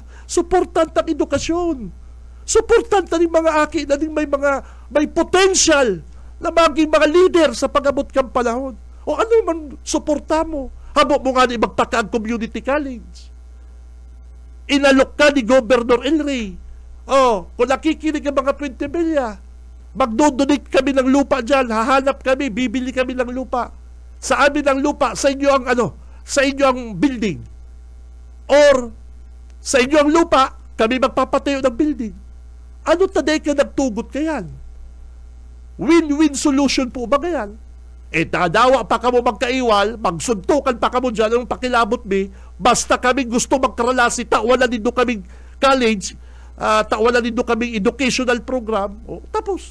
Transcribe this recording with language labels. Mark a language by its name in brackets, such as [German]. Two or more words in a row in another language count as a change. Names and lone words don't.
[Bikol] Suportan ta edukasyon. Suportan ta ng mga aki na din may potential na maging mga leader sa pag-abot kang panahon. O ano man suporta mo? Habo mo nga ni magtaka ang [English] community college. [Bikol] Inalok ka ni Governor El Rey. [Filipino] O, kung nakikinig ang mga 20 bilya, magdodonate kami ng lupa dyan, hahanap kami, bibili kami ng lupa. Sa amin ang lupa, sa inyo ang sa inyo ang building. Or, sa inyo ang lupa, kami magpapatayo ng building. [Bikol] Ano taday ka nagtugot kayan? [English] Win-win solution [Bikol] po ba gayan? Tadawa pa ka mo magkaiwal, magsuntukan pa ka mo dyan, ang pakilabot mi, basta kami gusto magkaralasi, tawalan din kaming college, tawalan din kaming [English] educational program, [Bikol] tapos.